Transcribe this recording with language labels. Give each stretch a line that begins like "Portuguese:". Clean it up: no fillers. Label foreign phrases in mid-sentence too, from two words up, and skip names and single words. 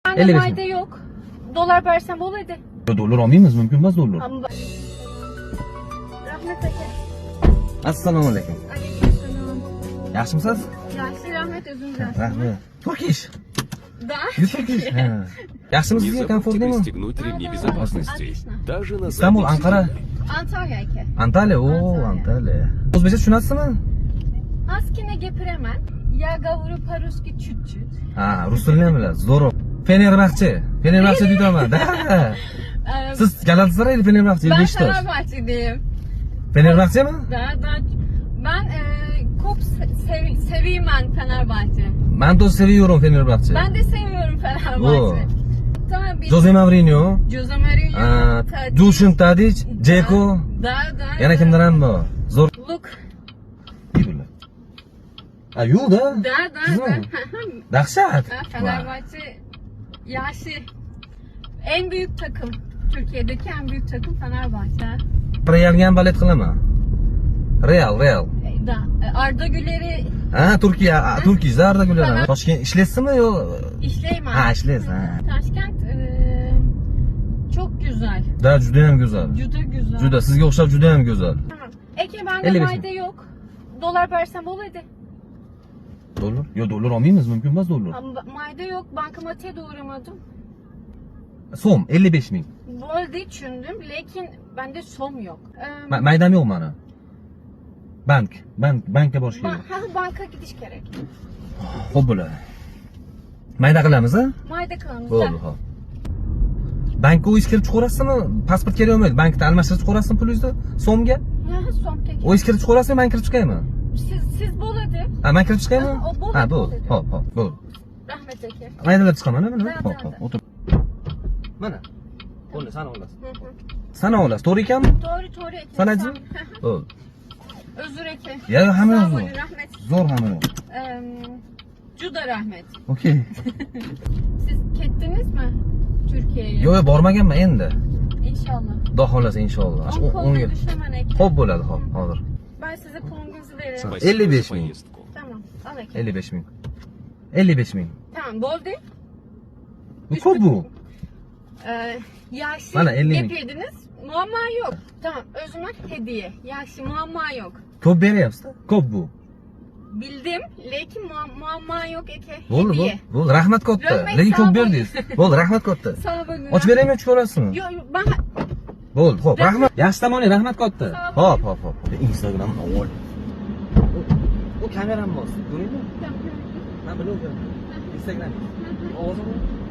Turkish: bende 55 mayda yok. Dolar versem bo'ladi.
Uzbek: Dolar olmaymiz, mumkin emas dolar. Rahmet aka. Assalomu alaykum.
Turkish: Aleykümselam.
Uzbek: Yaxshimisiz? Yaxshi, rahmet o'zingizdan. Rahmat. Turkish.
Russian: Да.
Uzbek: Turkish. Ha. Yaxshimisiz,
Russian: Не
Uzbek: sizga
Russian: забудьте
Uzbek: komfortnimi?
Russian: пристегнуть ремни безопасности. Отлично. Даже на Istanbul, заднем Ankara. сиденье.
Uzbek: Antalya aka. Antalya. Oo, Antalya. Antalya. O'zbekcha tushunasizmi? Ozgina gapiraman.
Russian: Я говорю по-русски чуть-чуть.
Uzbek: Ha, rus tilini ham bilasiz. Zo'roq. Fenerbahçe. Fenerbahçe deydaman. Da. Siz Galatasaray Fenerbahçe
Turkish: Ben Beşiktaş. Fenerbahçeliyim. Fenerbahçe mi? Da. Ben çok seveyim ben Fenerbahçe. Ben de seviyorum Fenerbahçe. Ben de seviyorum Fenerbahçe. Tamam bir Jose Mourinho, Jose Mourinho, Tadic. Dušan Tadic, Dzeko. Da.
Uzbek: Yana kimlar ham bor? Zo'r. Look. Yurlar. Ha, yo'q da. Da. Sizmi? Dahshat.
Turkish: Fenerbahçe yaşı en büyük takım. Türkiye'deki en büyük takım Fenerbahçe.
Uzbek: Realga ham balet qilaman. Real.
Turkish: Da. Arda Güler'i
Uzbek: Ha, Turkiya, Arda Güler. Toshkent ishlaysizmi yo?
Turkish: işleyeyim
Uzbek: Ha, ishlaysiz. Ha.
Turkish: Taşkent çok güzel.
Uzbek: Da, juda ham go'zal.
Turkish: Juda güzel.
Uzbek: Juda, sizga o'xshab juda ham go'zal.
Turkish: Tamam. Eke bende 55 mayda yok. Dolar versem bo'ladi.
Uzbek: Dolar? Yo, dolar olmaymiz, mumkin emas dolar.
Turkish: Ama mayda yok. Bankamatiğe de uğramadım.
Uzbek: So'm 55 ming.
Turkish: Bo'ldi düşündüm. Lekin bende som yok.
Uzbek: Maydam yo'q mani. Bankka borish kerak.
Turkish: Banka gidiş gerek.
Uzbek: Xo'p bo'ladi. Mayda qilamiz, ha?
Turkish: Mayda kılımız.
Uzbek: Bo'ldi, xo'p. Bankka o'zingiz kirib chiqaverasizmi? Pasport kerak bo'lmaydi. Bankda almashtirib chiqaverasizmi pulingizni so'mga?
Turkish: Som tek.
Uzbek: O'zingiz kirib chiqaverasizmi, men kirib chiqaymi? Siz bo'ladi. Ha, men kirib chiqaymi? Ha, bo'ldi, Ha, bo'ldi. bo'ldi. Xo'p, bo'ldi. Rahmet eke. Maydalab chiqaman, mana. Da, Xo'p, da. o'tir. Mana. Qo'lni sana olasiz. Hı hı. Sana olasiz. To'g'ri ekanmi?
Turkish: Doğru eke.
Uzbek: Sanacı? Bo'ldi.
Turkish: Özür eke.
Uzbek: Ya, hamma
Turkish: Sağ
Uzbek: zo'r.
Turkish: olun, rahmet.
Uzbek: Zo'r hamma. Juda rahmet. Okey.
Turkish: Siz kettiniz mi Türkiye'ye?
Uzbek: Yo'q, bormaganman endi.
Turkish: İnşallah.
Uzbek: Xudo xolasa inshaalloh. 10 10
Turkish: koluna
Uzbek: yil.
Turkish: düşemen eke.
Uzbek: Xo'p bo'ladi, xo'p, hozir.
Turkish: Ben size pulunuzu veririm.
Russian: Спасибо 55 за
Uzbek: мing.
Russian: поездку.
Turkish: Tamam. Al eke.
Uzbek: 55 ming. 55 ming. Tamam bo'ldi. Bu ko'p bu.
Turkish: Yaşı Bana 50 ming. getirdiniz. Muamma yok. Tamam. Özüme hediye. Yaşı muamma yok.
Uzbek: Ko'p beryapsiz-da. Ko'p bu.
Turkish: Bildim. Lekin muamma yok eke.
Uzbek: Bo'ldi,
Turkish: Hediye.
Uzbek: bo'ldi. Rahmat katta. Rahmat, Lekin
Turkish: sağ
Uzbek: ko'p
Turkish: olun.
Uzbek: berdingiz. Bo'ldi, rahmat katta.
Turkish: Sağ olun.
Uzbek: Ochib beraymi, ochib ko'rasizmi?
Turkish: Yok ben
Uzbek: Bo'ldi, xo'p, rahmat. Yaxshi tomoning, rahmat katta.
Turkish: Sağ olun.
Uzbek: Hop. Instagram avval. O kameram bor, ko'ringmi?
Turkish: Tamam.
Uzbek: Men bilib Instagram. Ovozim